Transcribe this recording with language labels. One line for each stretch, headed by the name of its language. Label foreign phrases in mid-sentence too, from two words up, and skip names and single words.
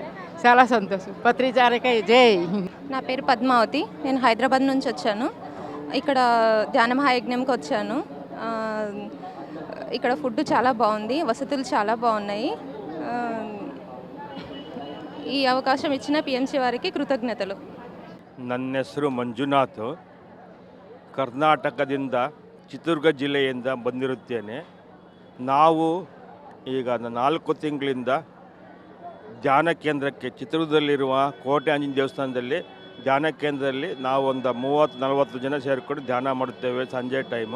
Telugu: చాలా సంతోషం. పత్రిచారిక జై. నా పేరు పద్మావతి. నేను హైదరాబాద్ నుంచి వచ్చాను. ఇక్కడ ధ్యాన మహాయజ్ఞంకి వచ్చాను. ఇక్కడ ఫుడ్ చాలా బాగుంది, వసతులు చాలా బాగున్నాయి. ఈ అవకాశం ఇచ్చిన పిఎంసి వారికి ಕೃತಜ್ಞತೆಗಳು.
Kannada: ನನ್ನ ಹೆಸರು ಮಂಜುನಾಥ್. ಕರ್ನಾಟಕದಿಂದ ಚಿತ್ರದುರ್ಗ ಜಿಲ್ಲೆಯಿಂದ ಬಂದಿರುತ್ತೇನೆ. ನಾವು ಈಗ 4 ತಿಂಗಳಿಂದ ಧ್ಯಾನ ಕೇಂದ್ರಕ್ಕೆ ಚಿತ್ರದುರ್ಗದಲ್ಲಿರುವ ಕೋಟೆ ಆಂಜನೇಯ ದೇವಸ್ಥಾನದಲ್ಲಿ ಧ್ಯಾನ ಕೇಂದ್ರದಲ್ಲಿ ನಾವು ಒಂದು 30-40 ಜನ ಸೇರಿಕೊಂಡು ಧ್ಯಾನ ಮಾಡುತ್ತೇವೆ ಸಂಜೆ ಟೈಮು.